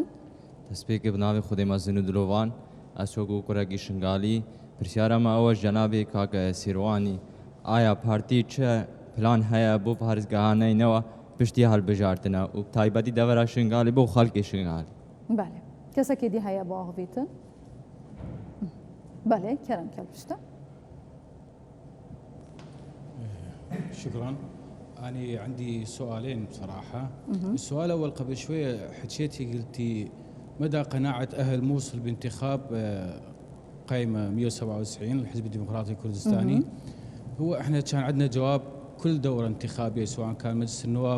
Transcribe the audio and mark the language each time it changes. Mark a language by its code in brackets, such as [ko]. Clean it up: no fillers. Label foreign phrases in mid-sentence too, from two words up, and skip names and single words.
[ku] دەستپێکە بناوی خودی مەزن و دلۆڤان ئەسۆگو کوڕێکی شنگالی پرسیارەمە ئەوە جەنابی کاکە سیروانی ئایا پارتی چه پلان هەیە بۆ پارێزگەهانەینەوە پشتی هەڵبژاردنە و تایبەتی دەوەرە شنگالی بۆ خەڵکی شنگالی بەڵێ کەسێکی دی هەیە بۆ ئاخڤیتن بەڵێ کەرم کەلپشتە [ar] شكرا أنا عندي سؤالين بصراحة السؤال الأول قبل شوية حكيتي قلتي مدى قناعة أهل موصل بانتخاب قائمة 197 للحزب الديمقراطي الكردستاني هو احنا كان عندنا جواب كل دورة انتخابية سواء كان مجلس النواب